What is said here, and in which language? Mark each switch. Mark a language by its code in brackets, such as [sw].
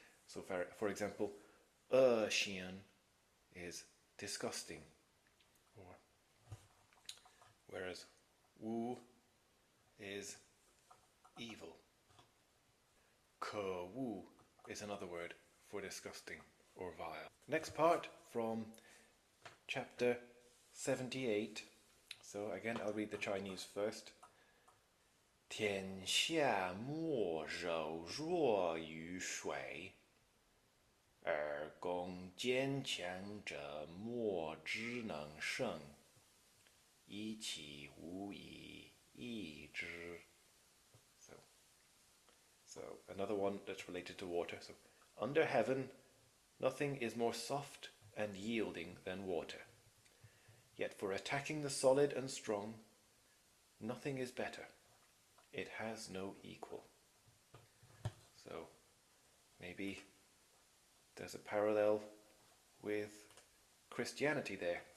[en] So for example, xian is disgusting, whereas wu is evil. [zh] 可恶 [en] is another word for disgusting. or vile. Next part from chapter 78. So again, I'll read the Chinese first. [zh] 天下莫柔弱于水，而攻坚强者莫之能胜，以其无以易之. [en] So another one that's related to water. So under heaven, nothing is more soft and yielding than water. Yet for attacking the solid and strong, nothing is better. It has no equal. So maybe there's a parallel with Christianity there.